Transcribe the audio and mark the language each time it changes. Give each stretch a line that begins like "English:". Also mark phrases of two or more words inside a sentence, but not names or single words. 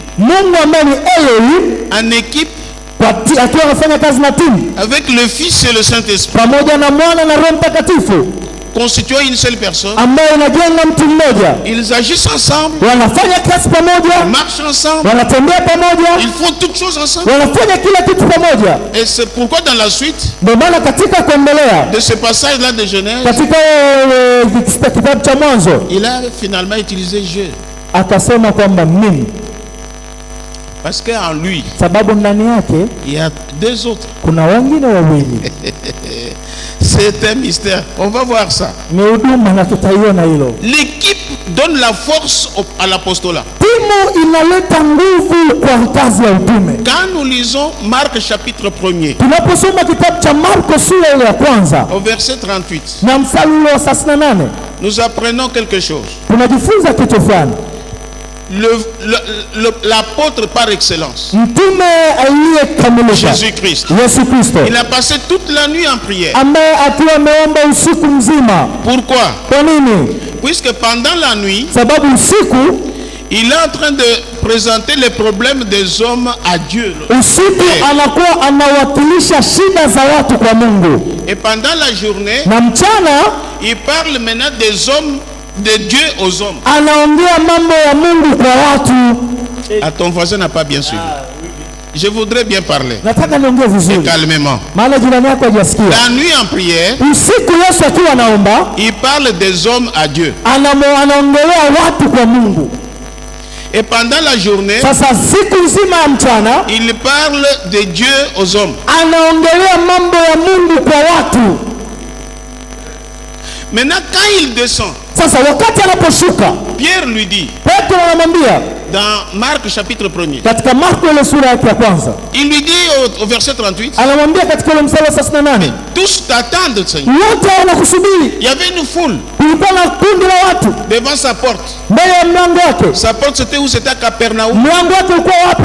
Swahili: Mungu ambaye ni Elohim
French: en équipe
Swahili: akiwa anafanya kazi na timu
French: avec le Fils et le Saint-Esprit,
Swahili: pamoja na Mwana na Roho Mtakatifu
French: constituant une seule personne.
Swahili: ambaye inajenga mtu mmoja.
French: Ils agissent ensemble,
Swahili: Wanafanya kazi
French: ils
Swahili: pamoja,
French: marchent ensemble,
Swahili: wanatembea pamoja,
French: ils font toutes choses ensemble.
Swahili: wanafanya kila kitu pamoja.
French: Et c'est pourquoi dans la suite
Swahili: Ndio maana katika kuendelea
French: de ce passage-là de Genèse,
Swahili: katika kitabu cha Mwanzo
French: il a finalement utilisé je.
Swahili: akasema kwamba mimi,
French: Parce qu'en lui,
Swahili: sababu ndani yake
French: il y a deux autres.
Swahili: kuna wengine wawili.
French: C'est un mystère. On va voir ça.
Swahili: Ni huduma na tutaiona hilo.
French: L'équipe donne la force à l'apostolat.
Swahili: Timu inaleta nguvu kwa kazi ya utume.
French: Quand nous lisons Marc chapitre 1er,
Swahili: Tunaposoma kitabu cha Marko sura ile ya kwanza
French: au verset 38,
Swahili: na mstari ule wa 38
French: nous apprenons quelque chose.
Swahili: tunajifunza kitu fulani.
French: L'apôtre par excellence,
Swahili: Mtume aliyekamilisha
French: Jésus-Christ,
Swahili: Yesu Kristo,
French: il a passé toute la nuit en prière.
Swahili: ambaye akiwa ameomba usiku mzima.
French: Pourquoi?
Swahili: Kwa nini?
French: Puisque pendant la nuit,
Swahili: Sababu usiku,
French: il est en train de présenter les problèmes des hommes à Dieu.
Swahili: usiku anakuwa anawakilisha shida za watu kwa Mungu,
French: Et pendant la journée,
Swahili: na mchana
French: il parle maintenant des hommes, de Dieu aux hommes.
Swahili: anaongea mambo ya Mungu kwa watu.
French: À ton voisin n'a pas bien suivi. Je voudrais bien parler.
Swahili: Nataka niongee vizuri,
French: Calmement.
Swahili: maana jirani yako hajasikia.
French: La nuit en prière,
Swahili: Usiku Yesu akiwa anaomba,
French: il parle des hommes à Dieu.
Swahili: anaongelea watu kwa Mungu.
French: Et pendant la journée,
Swahili: Sasa siku nzima ya mchana
French: il parle de Dieu aux hommes.
Swahili: anaongelea mambo ya Mungu kwa watu.
French: Maintenant, quand il descend,
Swahili: Sasa wakati anaposhuka,
French: Pierre lui dit,
Swahili: Petro anamwambia
French: dans Marc chapitre 1er,
Swahili: katika Marko ile sura yake ya kwanza,
French: il lui dit au verset 38,
Swahili: anamwambia katika ile mstari wa 38,
French: tous t'attendent, Seigneur.
Swahili: wote wanakusubiri.
French: Il y avait une foule
Swahili: Kulikuwa na kundi la watu
French: devant sa porte.
Swahili: mbele ya mlango wake.
French: Sa porte, c'était où? C'était à Capernaum.
Swahili: Mlango wake ulikuwa wapi?